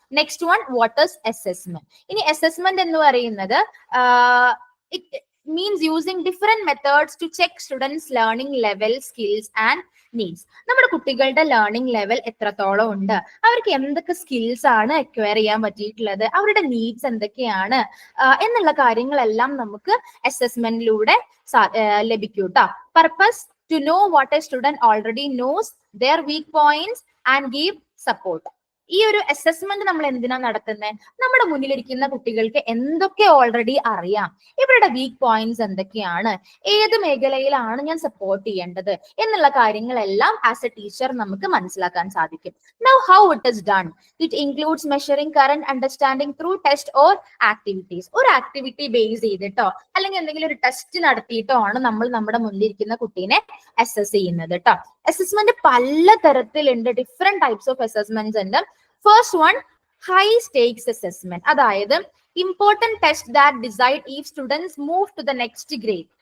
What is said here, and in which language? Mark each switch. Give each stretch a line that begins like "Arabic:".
English: Next one, what is assessment?
Malayalam: ഇനി assessment എന്ന് പറയുന്നത്
English: It means using different methods to check students learning level, skills and needs.
Malayalam: നമ്മുടെ കുട്ടികളുടെ learning level എത്രത്തോളം ഉണ്ട്, അവർക്ക് എന്തൊക്കെ സ്കിൽസ് ആണ് അക്വയർ ചെയ്യാൻ പറ്റിയിട്ടുള്ളത്, അവരുടെ നീഡ്സ് എന്തൊക്കെയാണ് എന്നുള്ള കാര്യങ്ങളെല്ലാം നമുക്ക് അസസ്മെന്റിലൂടെ ലഭിക്കും കേട്ടോ.
English: Purpose, to know what a student already knows, their weak points and give support.
Malayalam: ഈ ഒരു അസസ്മെന്റ് നമ്മൾ എന്തിനാ നടത്തുന്നത്? നമ്മുടെ മുന്നിലിരിക്കുന്ന കുട്ടികൾക്ക് എന്തൊക്കെ ഓൾറെഡി അറിയാം, ഇവരുടെ വീക്ക് പോയിന്റ്സ് എന്തൊക്കെയാണ്, ഏത് മേഖലയിലാണ് ഞാൻ സപ്പോർട്ട് ചെയ്യേണ്ടത് എന്നുള്ള കാര്യങ്ങളെല്ലാം
English: as a teacher
Malayalam: നമുക്ക് മനസ്സിലാക്കാൻ സാധിക്കും.
English: Now how it is done? It includes measuring current understanding through test or activities.
Malayalam: ഒരു ആക്ടിവിറ്റി ബേസ് ചെയ്തിട്ടോ അല്ലെങ്കിൽ എന്തെങ്കിലും ഒരു ടെസ്റ്റ് നടത്തിയിട്ടോ ആണ് നമ്മൾ നമ്മുടെ മുന്നിലിരിക്കുന്ന കുട്ടീനെ അസസ് ചെയ്യുന്നത് കേട്ടോ. അസസ്മെന്റ് പല തരത്തിലുണ്ട്,
English: different types of assessments
Malayalam: ഉണ്ട്.
English: First one, high stakes assessment, അതായത് important test that decide if students move to the next grade.